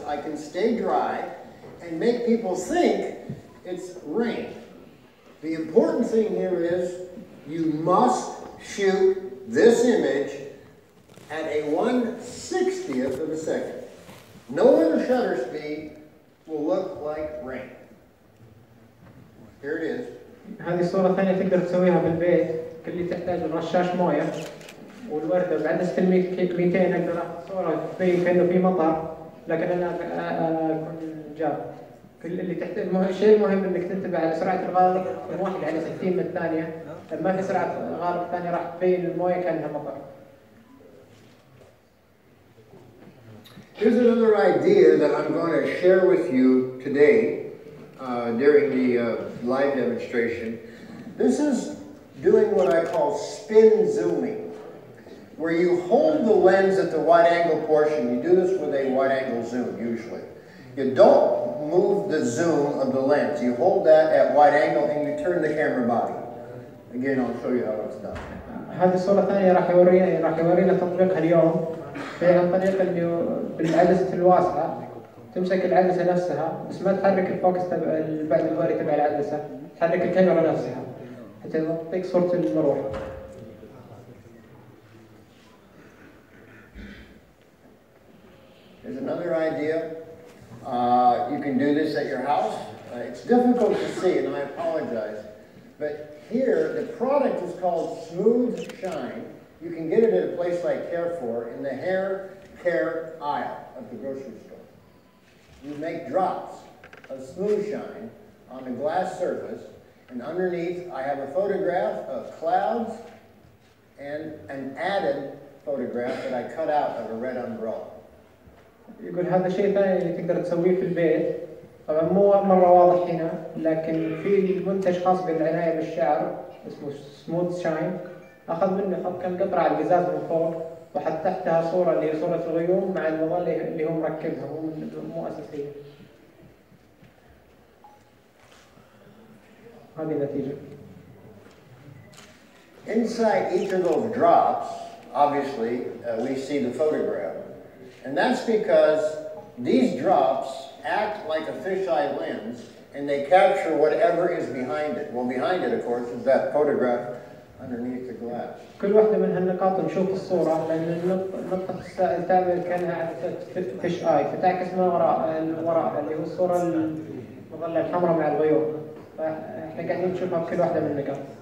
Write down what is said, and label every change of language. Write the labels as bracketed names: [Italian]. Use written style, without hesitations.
[English] I can stay dry and make people think it's rain. The important thing here is you must shoot this image at a 1/60th of a second. No other shutter speed will look like rain. Here it is. [Arabic] هذه الصورة ثانية تقدر تسويها بالبيت، كل اللي تحتاج رشاش موية والوردة بعدسة ال 200 أقدر آخذ صورة تبين كأنه في مطر، لكن أنا أكون جاب. كل اللي تحتاج الشيء المهم إنك تنتبه على سرعة الغالب الواحد على 60 من الثانية، لما في سرعة غالب ثانية راح تبين الموية كأنها مطر. [English] Here's another idea that I'm going to share with you today during the live demonstration. This is doing what I call spin zooming, where you hold the lens at the wide angle portion. You do this with a wide angle zoom usually. You don't move the zoom of the lens. You hold that at wide angle and you turn the camera body. Again, I'll show you how it's done. [Arabic] هذه الصورة الثانية راح يورينا تطبيقها اليوم. هي عن طريق اللي بالعدسة الواسعة تمسك العدسة نفسها بس ما تحرك الفوكس تبع البعد الدوري تبع العدسة، تحرك الكاميرا نفسها حتى تعطيك صورة المروح. [English] Here's another idea. You can do this at your house. It's difficult to see, and I apologize. But here, the product is called Smooth Shine. You can get it at a place like Carrefour in the hair care aisle of the grocery store. You make drops of Smooth Shine on a glass surface, and underneath I have a photograph of clouds and an added photograph that I cut out of a red umbrella. [Arabic] يقول هذا شيء ثاني اللي تقدر تسويه في البيت، طبعا مو مرة واضح هنا، لكن في منتج خاص بالعناية بالشعر اسمه سموث شاين، أخذ منه حط كم قطرة على القزاز من فوق وحط تحتها صورة اللي هي صورة الغيوم مع المظلة اللي هو مركبها مو أساسية. هذه النتيجة. [English] Inside each of those drops, obviously, we see the photograph. And that's because these drops act like a fisheye lens and they capture whatever is behind it. Well, behind it, of course, is that photograph underneath the glass. [Arabic] كل واحدة من هالنقاط نشوف الصورة لأن النقطة تعمل كأنها فيش آي فتعكس ما وراء اللي هو الصورة المظلة الحمراء مع الغيوم. فإحنا قاعدين نشوفها بكل واحدة من النقاط.